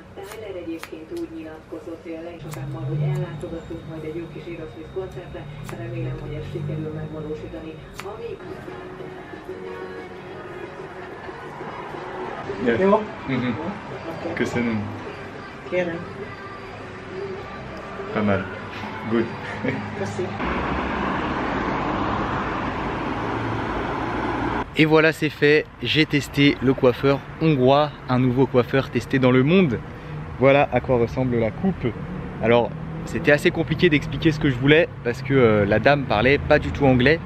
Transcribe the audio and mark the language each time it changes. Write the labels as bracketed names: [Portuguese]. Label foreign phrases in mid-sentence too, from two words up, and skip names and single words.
[Hungarian] Tyler egyébként úgy nyilatkozott, hogy a legsokábban, hogy ellátogatunk majd egy jó kis Aerosmith koncertre, remélem, hogy ezt sikerül megvalósítani. Ami... Jó? Köszönöm. Kérem. [French] Pas mal. Good. [Hungarian] Köszi. [French] Et voilà, c'est fait, j'ai testé le coiffeur hongrois, un nouveau coiffeur testé dans le monde. Voilà à quoi ressemble la coupe. Alors c'était assez compliqué d'expliquer ce que je voulais parce que la dame parlait pas du tout anglais.